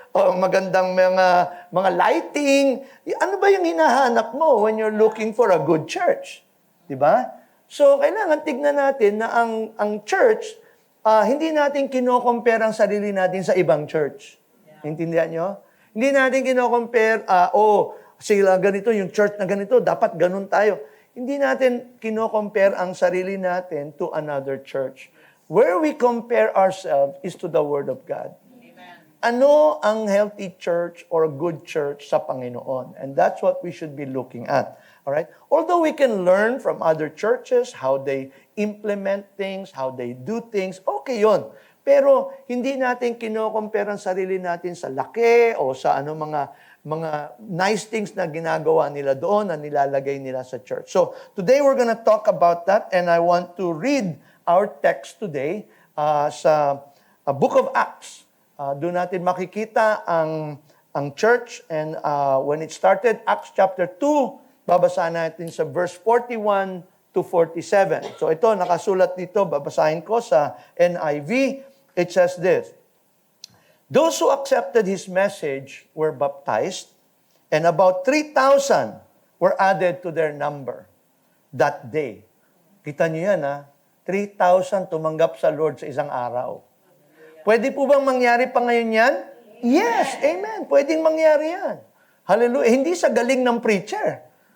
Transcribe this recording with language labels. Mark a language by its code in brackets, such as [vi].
[tl] O magandang mga lighting? Ano ba yung hinahanap mo [en] when you're looking for a good church? [tl] Diba? So, kailangan tignan natin na ang church, hindi natin kino-compare ang sarili natin sa ibang church. Intindihan nyo? Hindi natin kino-compare, sila ganito, yung church na ganito, dapat ganun tayo. Hindi natin kino-compare ang sarili natin to another church. [en] Where we compare ourselves is to the Word of God. Amen. [tl] Ano ang healthy church or good church sa Panginoon? [en] And that's what we should be looking at. Alright? Although we can learn from other churches, how they implement things, how they do things, okay yun. [tl] Pero hindi natin kino-compare ang sarili natin sa laki o sa mga nice things na ginagawa nila doon na nilalagay nila sa church. [en] So, today we're gonna talk about that and I want to read our text today sa Book of Acts. [tl] Doon natin makikita ang church [en] and when it started, [tl] Acts chapter 2, babasahin natin sa verse 41 to 47. So ito, nakasulat dito, babasahin ko sa NIV. [en] It says this, "Those who accepted his message were baptized, and about 3,000 were added to their number that day." [tl] Kita niyo yan, ha? 3,000 tumanggap sa Lord sa isang araw. Pwede po bang mangyari pa ngayon yan? Yes, amen. Pwedeng mangyari yan. Hallelujah. Hindi sa galing ng preacher.